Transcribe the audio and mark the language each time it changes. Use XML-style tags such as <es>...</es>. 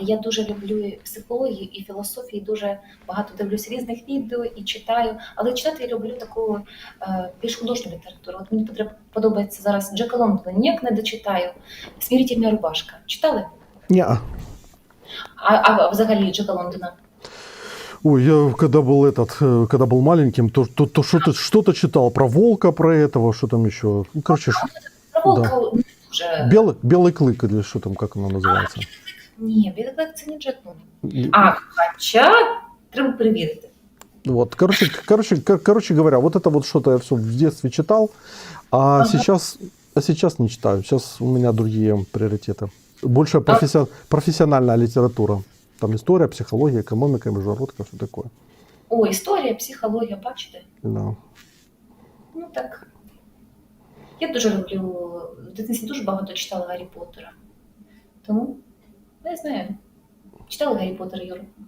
<uk>Я дуже люблю і психологію, і філософію, дуже багато дивлюсь різних відео і читаю. Але читати я люблю таку більш художню літературу. От мені подобається зараз Джека Лондона, ніяк не дочитаю. «Смирительна рубашка». Читали? Ні. А взагалі Джека Лондона?</uk> <ru>Ой, я когда был маленьким, то что-то читал про волка, про этого, что там еще. Ну, короче,</ru> <uk>Про волка не дуже.</uk> <ru>Белый клык, или что там, как оно называется?</ru> <uk>Ні, білий клик це не Джек Лондон. Хоча треба перевірити.</uk> <ru>Вот, короче говоря, вот это вот что-то я все в детстве читал, а сейчас не читаю. Сейчас у меня другие приоритеты. Больше профессиональная литература. Там история, психология, экономика, международка, все такое.</ru> <uk>О, історія, психологія, бачите?</uk> <ru>Да.</ru> <uk>Ну так. Я дуже люблю, в дитинстві дуже багато читала Гаррі Поттера. Тому, не знаю. Читали Гаррі Поттера, Юра?</uk>